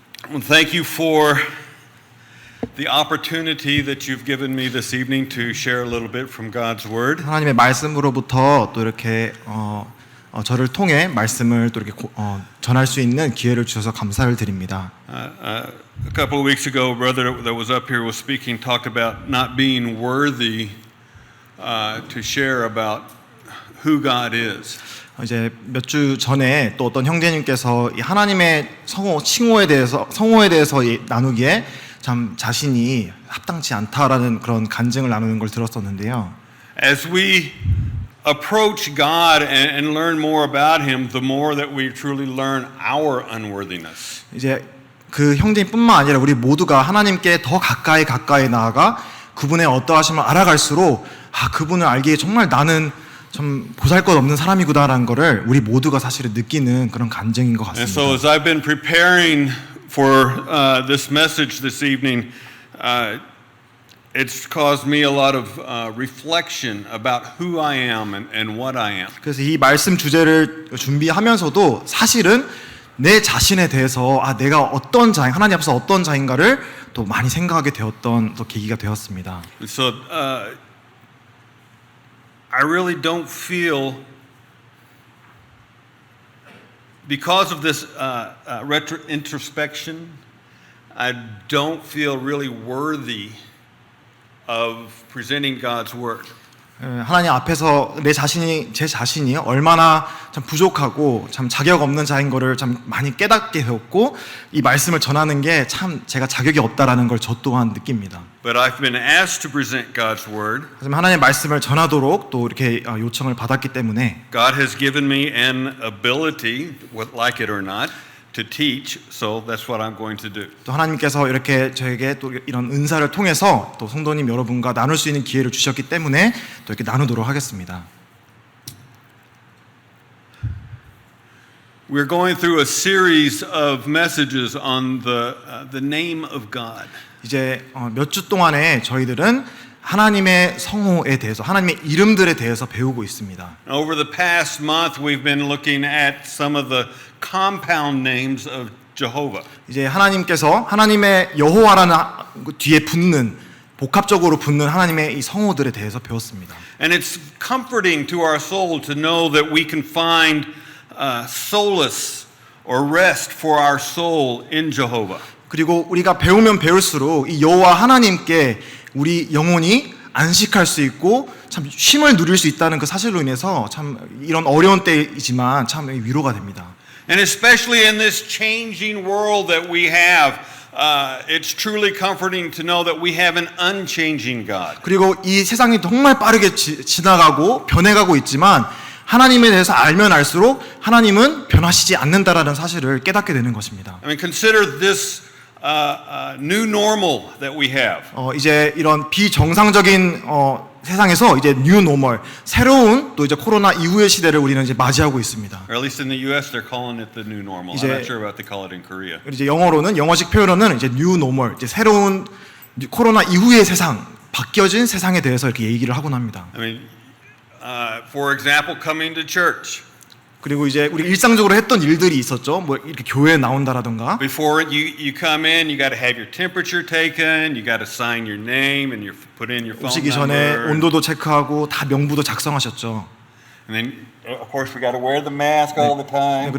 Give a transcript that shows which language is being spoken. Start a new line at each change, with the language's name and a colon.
English: Well, thank you for the opportunity that you've given me this evening to share a little bit from God's Word.
Korean: 하나님의 말씀으로부터 또 이렇게 저를 통해 말씀을 또 이렇게 전할 수 있는 기회를 주셔서 감사를 드립니다.
English: A couple of weeks ago, a brother that was up here was speaking, talked about not being worthy to share about who God is.
Korean: 이제 몇 주 전에 또 어떤 형제님께서 이 하나님의 성호에 대해서 나누기에 참 자신이 합당치 않다라는 그런 간증을 나누는 걸 들었었는데요.
English: As we approach God and learn more about Him, the more that we truly learn our unworthiness.
Korean: 이제 그 형제님뿐만 아니라 우리 모두가 하나님께 더 가까이 나아가 그분의 어떠하심을 알아갈수록 그분을 알기에 정말 나는 좀 보잘것없는 사람이구나라는 거를 우리 모두가 사실은 느끼는 그런 간증인 것
English: And so as
Korean: 같습니다.
English: I've been preparing for this message this evening, it's caused me a lot of reflection about who I am and what I am.
Korean: 그래서 이 말씀 주제를 준비하면서도 사실은 내 자신에 대해서 내가 어떤 자인, 하나님 앞에서 어떤 자인가를 또 많이 생각하게 되었던 또 계기가 되었습니다.
English: So I really don't feel, because of this introspection, I don't feel really worthy of presenting God's Word.
Korean: 하나님 앞에서 제 자신이 얼마나 참 부족하고 참 자격 없는 자인 거를 참 많이 깨닫게 되었고 이 말씀을 전하는 게 참 제가 자격이 없다라는 걸 저 또한 느낍니다.
English: But I've been asked to present God's Word.
Korean: 하지만 하나님의 말씀을 전하도록 또 이렇게 요청을 받았기 때문에
English: God has given me an ability, like it or not, to teach. So that's what I'm going to do.
Korean: 또 하나님께서 이렇게 저에게 또 이런 은사를 통해서 또 성도님 여러분과 나눌 수 있는 기회를 주셨기 때문에 또 이렇게 나누도록 하겠습니다.
English: We're going through a series of messages on the name of God.
Korean: 이제 몇 주 동안에 저희들은 하나님의 성호에 대해서, 하나님의 이름들에 대해서 배우고 있습니다.
English: Over the past month, we've been looking at some of the compound names of Jehovah.
Korean: 이제 하나님께서 하나님의 여호와라는 뒤에 복합적으로 붙는 하나님의 이 성호들에 대해서 배웠습니다.
English: And it's comforting to our soul to know that we can find solace or rest for our soul in Jehovah.
Korean: 그리고 우리가 배우면 배울수록 이 여호와 하나님께 우리 영혼이 안식할 수 있고 참 쉼을 누릴 수 있다는 그 사실로 인해서 참 이런 어려운 때이지만 참 위로가 됩니다.
English: And especially in this changing world that we have, it's truly comforting to know that we have an unchanging God.
Korean: 그리고 이 세상이 정말 빠르게 지나가고 변해가고 있지만 하나님에 대해서 알면 알수록 하나님은 변하시지 않는다라는 사실을 깨닫게 되는 것입니다.
English: I mean, consider this new normal that we have.
Korean: 이제 이런 비정상적인 세상에서 이제
English: new normal,
Korean: 새로운 또 이제 코로나 이후의 시대를 우리는 이제 맞이하고 있습니다.
English: Or at least in the U.S. they're calling it the new normal. I'm not sure about they call it in Korea.
Korean: 이제 영어식 표현으로는 이제
English: new normal,
Korean: 이제 새로운 코로나 이후의 세상, 바뀌어진 세상에 대해서 이렇게 얘기를 하곤 합니다.
English: I mean, for example, coming to church.
Korean: 그리고 이제 우리 일상적으로 했던 일들이 있었죠. 뭐 이렇게 교회에 나온다라든가.
English: Before you come in, you got to have your temperature taken, you got to sign your name and put in your phone
Korean: 오시기 전에
English: number.
Korean: 온도도 체크하고 다 명부도 작성하셨죠.
English: And then, of course, we got to wear the mask all the time.